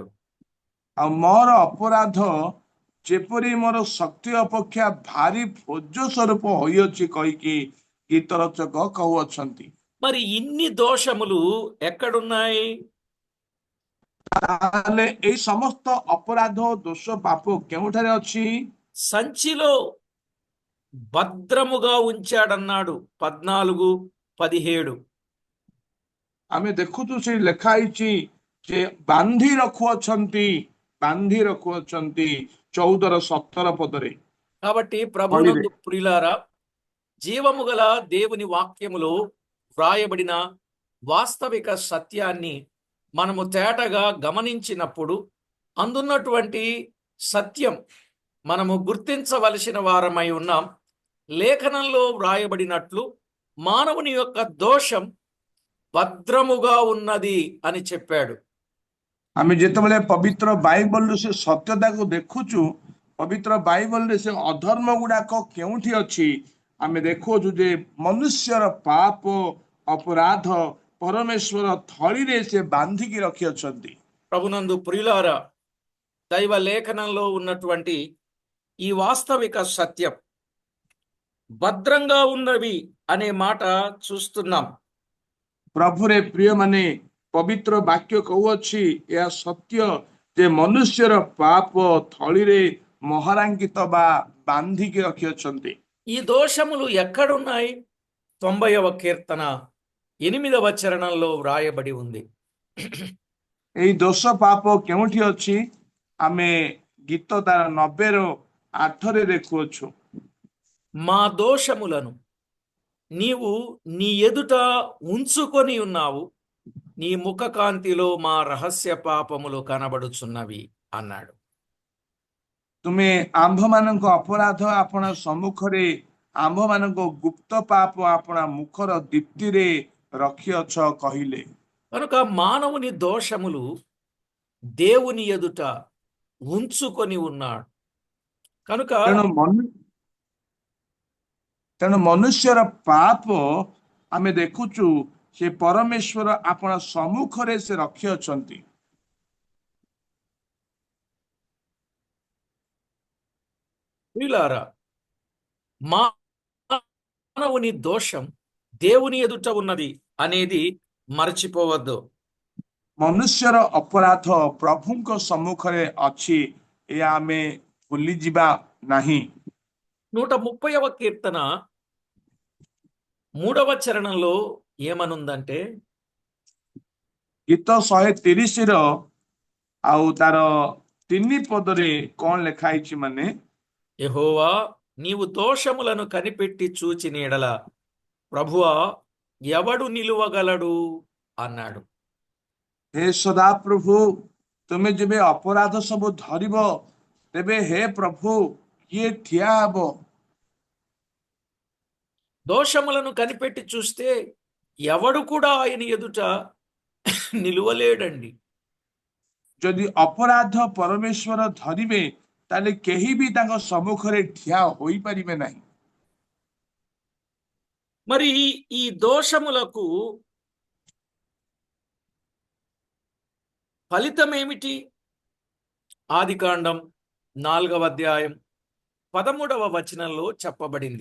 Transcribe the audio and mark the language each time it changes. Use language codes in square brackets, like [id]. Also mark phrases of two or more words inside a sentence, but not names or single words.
[or] ଆଉ ମୋର ଅପରାଧ ଯେପରି ମୋର ଶକ୍ତି ଅପେକ୍ଷା ଭାରି ବୋଝ ସ୍ୱରୂପ ହୋଇଅଛି କହିକି ଗୀତ ରଚକ କହୁଅଛନ୍ତି। [te] మరి ఇన్ని దోషములు ఎక్కడున్నాయి? [or] ତାହେଲେ ଏଇ ସମସ୍ତ ଅପରାଧ ଦୋଷ ପାପ କେଉଁଠାରେ ଅଛି? [te] సంచిలో భద్రముగా ఉంచాడన్నాడు 14:17. [or] ଆମେ ଦେଖୁଛୁ ସେ ଲେଖା ହେଇଛି ଯେ ବାନ୍ଧି ରଖୁଅଛନ୍ତି, ବାନ୍ଧି ରଖୁଅଛନ୍ତି 14:17 ପଦରେ। [te] కాబట్టి [or] ଥଳିରେ [te] ప్రభువునందు ప్రియులారా, జీవము గల దేవుని వాక్యములో వ్రాయబడిన వాస్తవిక సత్యాన్ని మనము తేటగా గమనించినప్పుడు అందున్నటువంటి సత్యం మనము గుర్తించవలసిన వారమై ఉన్నాం. లేఖనంలో వ్రాయబడినట్లు మానవుని యొక్క దోషం భద్రముగా ఉన్నది అని చెప్పాడు. [or] ଆମେ ଯେତେବେଳେ ପବିତ୍ର ବାଇବଲରୁ ସେ ସତ୍ୟତାକୁ ଦେଖୁଛୁ, ପବିତ୍ର ବାଇବଲରେ ସେ ଅଧର୍ମ ଗୁଡାକ କେଉଁଠି ଅଛି ଆମେ ଦେଖୁଛୁ ଯେ ମନୁଷ୍ୟର ପାପ ଅପରାଧ ପରମେଶ୍ୱର ଥଳିରେ ସେ ବାନ୍ଧିକି ରଖିଅଛନ୍ତି। [te] ప్రభునందు ప్రియులారా, దైవ లేఖనంలో ఉన్నటువంటి ఈ వాస్తవిక సత్యం భద్రంగా ఉన్నవి అనే మాట చూస్తున్నాం. [or] ପ୍ରଭୁରେ ପ୍ରିୟମାନେ, ପବିତ୍ର ବାକ୍ୟ କହୁଅଛି ଏହା ସତ୍ୟ ଯେ ମନୁଷ୍ୟର ପାପ ଥଳିରେ ମହରାଙ୍କିତ ବା ବାନ୍ଧିକି ରଖିଅଛନ୍ତି। [te] ఈ దోషములు ఎక్కడున్నాయి? 90వ కీర్తన 8వ చరణంలో వ్రాయబడి ఉంది. [or] ଏଇ ଦୋଷ ପାପ କେଉଁଠି ଅଛି? ଆମେ ଗୀତ ତାର 90:8 ଦେଖୁଅଛୁ। [te] మా దోషములను నీవు నీ ఎదుట ఉంచుకొని ఉన్నావు, నీ ముఖకాంతిలో మా రహస్య పాపములు కనబడుచున్నవి అన్నాడు. [or] ତୁମେ ଆମ୍ଭମାନଙ୍କ ଅପରାଧ ଆପଣା ସମ୍ମୁଖରେ, ଆମ୍ଭମାନଙ୍କ ଗୁପ୍ତ ପାପ ଆପଣା ମୁଖର ଦୀପ୍ତିରେ ରଖିଅଛ କହିଲେ। [te] కనుక మానవుని దోషములు దేవుని ఎదుట ఉంచుకొని ఉన్నాడు. కనుక [or] ତେଣୁ ମନୁଷ୍ୟର ପାପ ଆମେ ଦେଖୁଛୁ ସେ ପରମେଶ୍ୱର ଆପଣା ସମ୍ମୁଖରେ ସେ ରଖିଅଛନ୍ତି। [te] ప్రియులారా, మానవుని దోషం దేవుని ఎదుట ఉన్నది అనేది మరచిపోవద్దు. [or] ମନୁଷ୍ୟର ଅପରାଧ ପ୍ରଭୁଙ୍କ ସମ୍ମୁଖରେ ଅଛି, ଏହା ଆମେ ଭୁଲିଯିବା ନାହିଁ। [te] 130వ కీర్తన 3వ చరణంలో ఏమనుందంటే, [or] ଗୀତ 130ର ଆଉ ତାର 3 ପଦରେ କଣ ଲେଖା ହେଇଛି ମାନେ, [te] యెహోవా నీవు దోషములను కనిపెట్టి చూచిన ఎడల ప్రభువా ఎవడు నిలువగలడు అన్నాడు. [or] ହେ ସଦାପ୍ରଭୁ, ତୁମେ ଯେବେ ଅପରାଧ ସବୁ ଧରିବ, ତେବେ ହେ ପ୍ରଭୁ କିଏ ଠିଆ ହେବ? [te] దోషములను కనిపెట్టి చూస్తే ఎవడు కూడా ఆయన ఎదుట నిలువలేడండి. [or] ଯଦି ଅପରାଧ ପରମେଶ୍ୱର ଧରିବେ, ତାହେଲେ କେହି ବି ତାଙ୍କ ସମ୍ମୁଖରେ ଠିଆ ହୋଇପାରିବେ ନାହିଁ। [te] మరి ఈ దోషములకు ఫలితం ఏమిటి? ఆదికాండం 4వ అధ్యాయం 13వ వచనంలో చెప్పబడింది.